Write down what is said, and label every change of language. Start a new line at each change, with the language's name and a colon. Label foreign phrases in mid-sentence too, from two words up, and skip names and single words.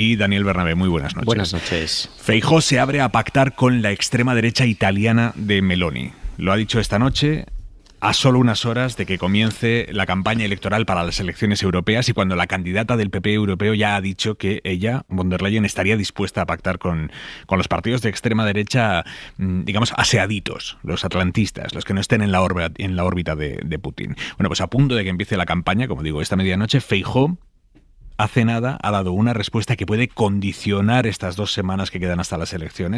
Spanish: Y Daniel Bernabé, muy buenas noches. Buenas noches. Feijóo se abre a pactar con la extrema derecha italiana de Meloni. Lo ha dicho esta noche, a solo unas horas de que comience la campaña electoral para las elecciones europeas y cuando la candidata del PP europeo ya ha dicho que ella, von der Leyen, estaría dispuesta a pactar con los partidos de extrema derecha, digamos, aseaditos, los atlantistas, los que no estén en la órbita de Putin. Bueno, pues a punto de que empiece la campaña, como digo, esta medianoche, Feijóo hace nada ha dado una respuesta que puede condicionar estas 2 semanas que quedan hasta las elecciones.